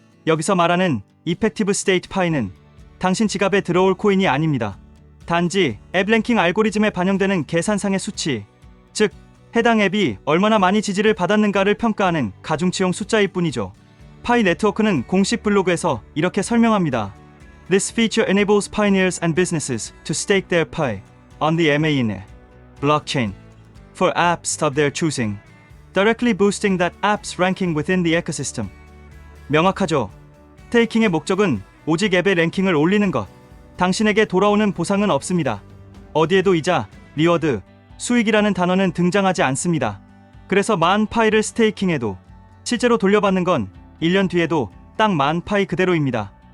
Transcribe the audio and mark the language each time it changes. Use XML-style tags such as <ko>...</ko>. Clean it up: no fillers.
<ko>여기서 말하는 이펙티브 스테이트 파이는 당신 지갑에 들어올 코인이 아닙니다. 단지 앱 랭킹 알고리즘에 반영되는 계산상의 수치, 즉 해당 앱이 얼마나 많이 지지를 받았는가를 평가하는 가중치용 숫자일 뿐이죠. 파이 네트워크는 공식 블로그에서 이렇게 설명합니다.</ko> <en>This feature enables pioneers and businesses to stake their pie on the MAN blockchain for apps of their choosing, directly boosting that app's ranking within the ecosystem.</en> <ko>명확하죠. 스테이킹의 목적은 오직 앱의 랭킹을 올리는 것. 당신에게 돌아오는 보상은 없습니다. 어디에도 이자, 리워드, 수익이라는 단어는 등장하지 않습니다. 그래서 만 파이를 스테이킹해도 실제로 돌려받는 건 1년 뒤에도 딱 만 파이 그대로입니다.</ko>